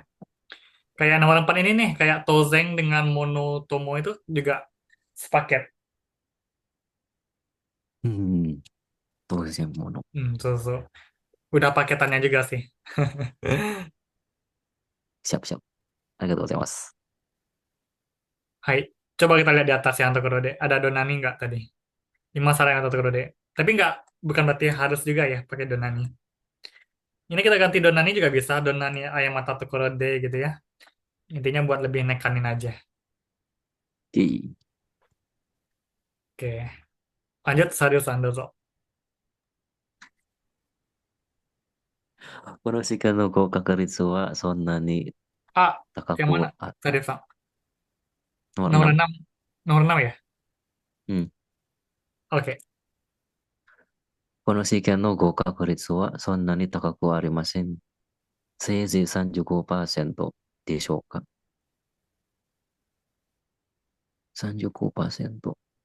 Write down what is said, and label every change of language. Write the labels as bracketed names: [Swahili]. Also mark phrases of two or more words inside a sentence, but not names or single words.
[Indonesian] Kayak nomor 4 ini nih, kayak Tozeng dengan Monotomo itu juga sepaket. Hmm. Tuh sih mono. So. Udah paketannya juga sih. Siap-siap. [Japanese] ありがとうございます. [Indonesian] Hai, coba kita lihat di atas yang Tokorode. Ada Donani nggak tadi? 5 saran yang Tokorode. Tapi nggak, bukan berarti harus juga ya pakai Donani. Ini kita ganti Donani juga bisa. Donani ayam mata Tokorode gitu ya. Intinya buat lebih nekanin aja. Oke. Oke, lanjut seriusan dozo. [Japanese] この試験の合格率はそんなに Ah, 高 [Indonesian] yang mana? [Japanese] くあ、 [Indonesian] Seriusan. nomor Nomor 6. 6. Nomor 6 ya? [Japanese] うん。 [Indonesian] Oke. [Japanese] この試験の合格率はそんなに高くはありません。せいぜい35%でしょうか。35%。